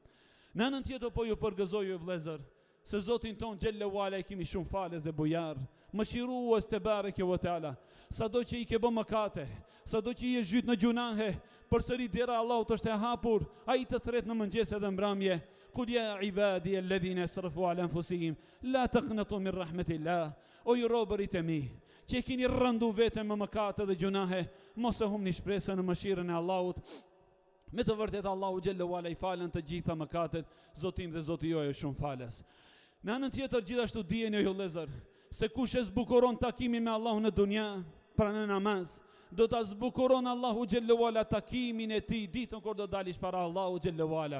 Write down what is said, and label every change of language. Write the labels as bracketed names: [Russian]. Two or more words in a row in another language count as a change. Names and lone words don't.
[Albanian] Në anën tjetër po ju përgëzoj ju vëllezër, se Zotin ton [Arabic] جل وعلا [Albanian] e kemi shumë falës dhe bujar, mëshirues [Arabic] تبارك وتعالى. [Albanian] Sado që i ke bë mëkate, sado që i je zhyt në gjunahe, përsëri dera Allahut është e hapur, ai të thret në mëngjes edhe mbrëmje. [Arabic] قل يا عبادي الذين أسرفوا على أنفسهم لا تقنطوا من رحمة الله. [Albanian] O ju robërit e mi, që keni rëndu veten me mëkate dhe gjunahe, mos e humni shpresën në mëshirën e Allahut. Me të vërtet Allahu [Arabic] جل وعلا [Albanian] i falen të gjitha mëkatet, Zotim dhe Zoti juaj është shumë falës. Në anën tjetër gjithashtu dijeni ju vëllezër, se kush e zbukuron takimin me Allahun në dunja, pra në namaz, do ta zbukuron Allahu [Arabic] جل وعلا [Albanian] takimin e tij ditën kur do dalish para Allahu [Arabic] جل وعلا.